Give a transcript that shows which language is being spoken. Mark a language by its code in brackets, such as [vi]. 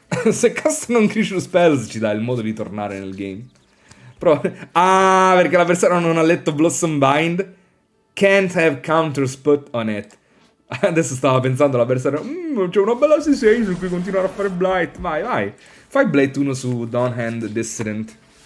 [it] Se casta non-creature spells ci dà il modo di tornare nel game. Però... Ah, perché l'avversario non ha letto Blossom Bind. [en] Can't have counters put on it. [it] Adesso stava pensando l'avversario, c'è una bella C6 su cui continuare a fare Blight. Vai, vai. Fai Blight 1 su Dawnhand Dissident.